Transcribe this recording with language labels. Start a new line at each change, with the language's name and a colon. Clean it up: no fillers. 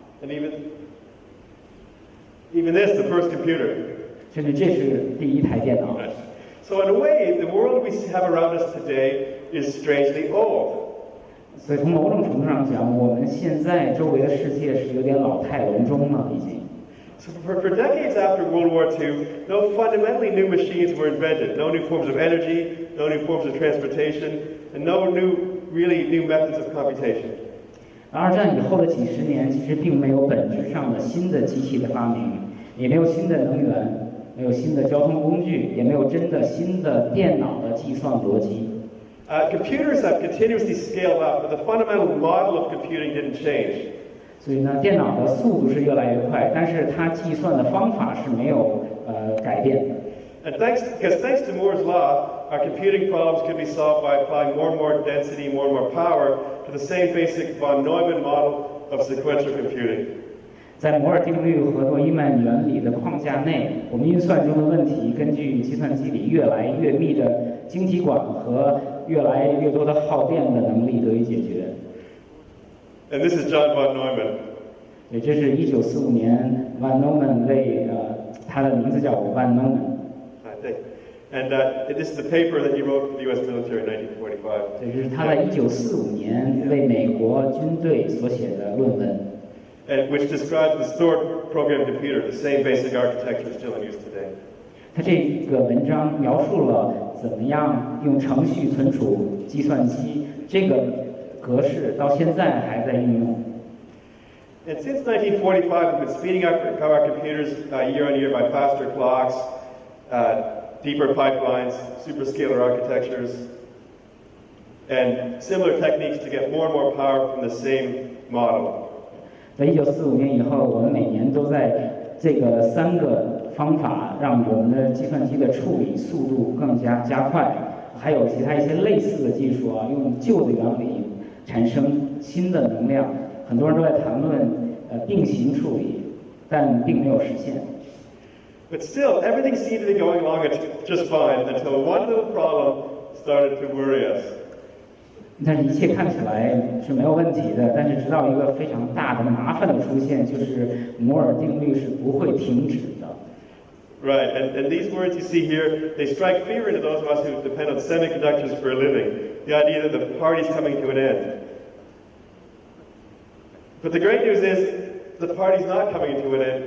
English: And even this, the first computer.
Chinese: 甚至这是第一台电脑。
English: So in a way, the world we have around us today is strangely old.
Chinese: 所以从某种程度上讲，我们现在周围的世界是有点老态龙钟了，已经。
English: So for decades after World War II, no fundamentally new machines were invented. No new forms of energy, no new forms of transportation, and no really new methods of computation.
Chinese: 二战以后的几十年，其实并没有本质上的新的机器的发明，也没有新的能源，没有新的交通工具，也没有真的新的电脑的计算逻辑。
English: Computers have continuously scaled up, but the fundamental model of computing didn't change.
Chinese: 所以呢，电脑的速度是越来越快，但是它计算的方法是没有改变的。
English: And thanks to Moore's law, our computing problems can be solved by applying more and more density, more and more power to the same basic von Neumann model of sequential computing.
Chinese: 在摩尔定律和诺伊曼原理的框架内，我们运算中的问题根据计算机里越来越密的晶体管和越来越多的耗电的能力得以解决。
English: And this is John von Neumann.
Chinese: 对，这是1945年 von Neumann 为他的名字叫 von Neumann。
English: I think. And this is the paper that he wrote for the U.S. military in 1945.
Chinese: 这是他在1945年为美国军队所写的论文。
English: And which describes the stored program computer, the same basic architecture still in use today.
Chinese: 他这个文章描述了怎么样用程序存储计算机这个格式，到现在还在运用。
English: And since 1945, we've been speeding up our computers year on year by faster clocks, deeper pipelines, superscalar architectures, and similar techniques to get more and more power from the same model.
Chinese: 在1945年以后，我们每年都在这个3个方法让我们的计算机的处理速度更加快，还有其他一些类似的技术用旧的原理产生新的能量。很多人都在谈论并行处理，但并没有实现。
English: But still, everything seemed to be going along just fine until one little problem started to worry us.
Chinese: 但是一切看起来是没有问题的，但是直到一个非常大的麻烦的出现，就是摩尔定律是不会停止的。
English: Right, and these words you see here, they strike fear into those of us who depend on semiconductors for a living. The idea that the party's coming to an end. But the great news is, the party's not coming to an end.